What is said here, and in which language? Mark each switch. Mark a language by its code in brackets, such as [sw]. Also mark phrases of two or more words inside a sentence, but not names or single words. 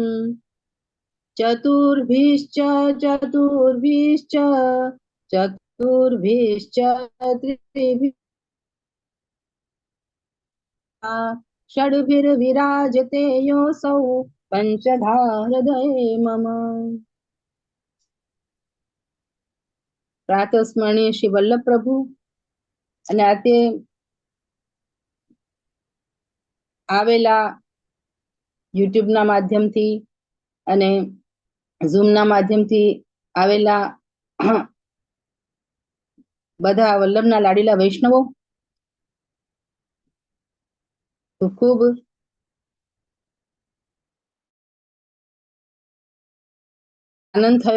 [sa] चतुर्भिश्च त्रिभिः षड्भिर्विराजते योऽसौ पंचधा हृदये मम। [gu] प्रातस्मरणीय श्री वल्लभ प्रभु અને આજે આવેલા યુટ્યુબ ના માધ્યમથી અને ઝૂમ ના માધ્યમથી આવેલા બધા વલ્લભના લાડીલા વૈષ્ણવો ખૂબ આનંદ થયો।